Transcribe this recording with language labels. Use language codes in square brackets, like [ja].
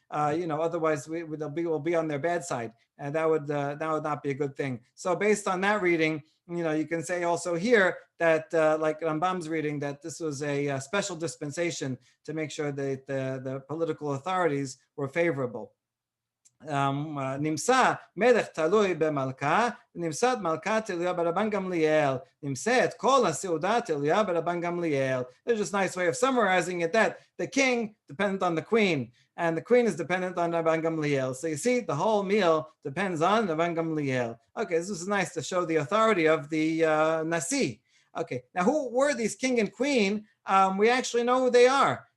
[en] Otherwise we'll be on their bad side, and that would not be a good thing. So based on that reading, you can say also here that like Rambam's reading, that this was a special dispensation to make sure that the political authorities were favorable. [he] נמצא מלך תלוי במלכה, נמצאת מלכה תלויה ברבן גמליאל, נמצאת כל הסעודה תלויה ברבן גמליאל. [en] It's just a nice way of summarizing it, that the king depends on the queen, and the queen is dependent on Rabban Gamliel. So you see, the whole meal depends on Rabban Gamliel. Okay, this is nice to show the authority of the Nasi. Okay, now who were these king and queen? We actually know who they are.